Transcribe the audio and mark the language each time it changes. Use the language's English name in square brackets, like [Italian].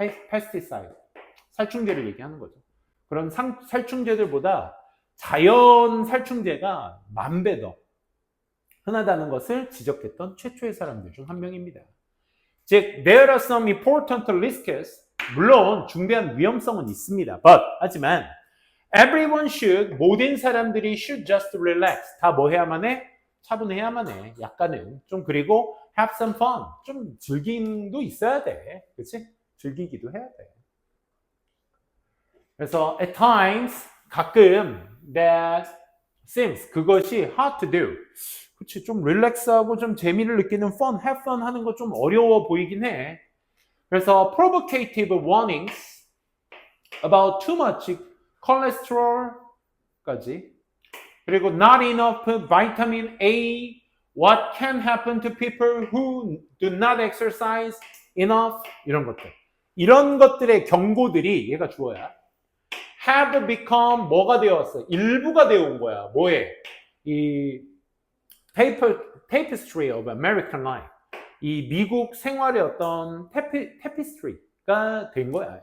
[Korean] pesticide, 살충제를 얘기하는 거죠. 그런 살충제들보다 자연 살충제가 10,000배 더 흔하다는 것을 지적했던 최초의 사람들 중 한 명입니다. 즉, [English] there are some important risks. [Korean] 물론 중대한 위험성은 있습니다. 하지만 [English] everyone should, [Korean] 모든 사람들이 [English] should just relax. [Korean] 다 뭐 해야만 해? 차분해야만 해. 약간은 좀, 그리고 [English] have some fun. [Korean] 좀 즐김도 있어야 돼. 그치? 즐기기도 해야 돼. 그래서 [English] at times, [Korean] 가끔 [English] that seems, [Korean] 그것이 [English] hard to do. [Korean] 그치, 좀 릴렉스하고 좀 재미를 느끼는 fun, [English] have fun [Korean] 하는 거 좀 어려워 보이긴 해. 그래서 [English] provocative warnings about too much cholesterol까지, [Korean] 그리고 [English] not enough vitamin A, what can happen to people who do not exercise enough, [Korean] 이런 것들. 이런 것들의 경고들이, 얘가 주어야, [English] have become [Korean] 뭐가 되었어? 일부가 되어 온 거야. 뭐에? 이 [English] tapestry of American life. [Korean] 이 미국 생활의 어떤 테피스트리가 된 거야.